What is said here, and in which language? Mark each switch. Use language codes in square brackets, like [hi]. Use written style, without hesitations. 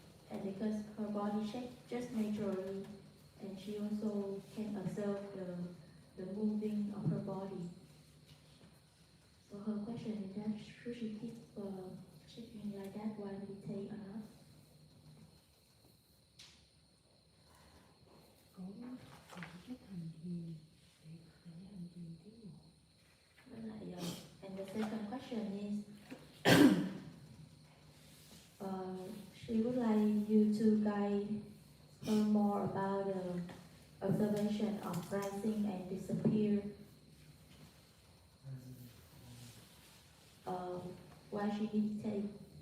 [en] And because her body shakes just naturally, and she also can observe the moving of her body. So her question is that should she keep shaking like that while meditate or not? [vi] Có cái hành thiền để hành thiền tiến bộ. Với lại, [en] and the second question is, she would like you to guide her more about the observation of rising and disappear while she meditates.